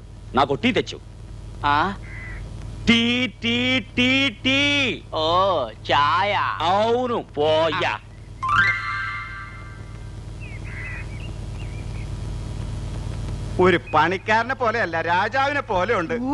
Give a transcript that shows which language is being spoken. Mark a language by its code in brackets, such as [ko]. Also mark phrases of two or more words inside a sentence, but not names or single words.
[te] నాకు టీ తెచ్చు. టీ టీ టీ టీ. [ml] ഓ ചായ. [te] అవును పోయా. [ml] ഒരു പണിക്കാരനെ പോലെയല്ല, രാജാവിനെ പോലെ ഉണ്ട്.